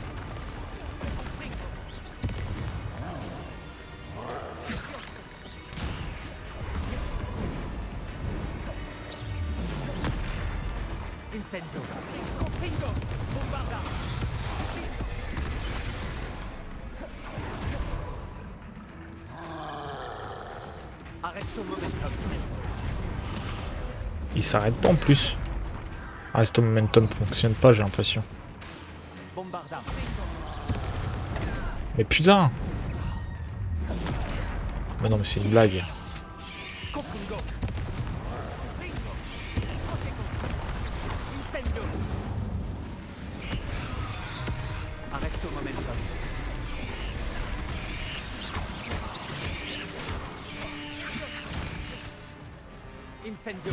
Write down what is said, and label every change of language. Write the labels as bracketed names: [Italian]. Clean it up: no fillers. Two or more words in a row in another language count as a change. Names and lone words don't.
[French] Incendio. Confringo. Bombarda. Arresto momentum. Il s'arrête pas en plus. Resto momentum fonctionne pas, j'ai l'impression. Bombarda. Mais putain! Mais non, mais c'est une blague. Confringo. Incendio. Arresto momentum. Incendio.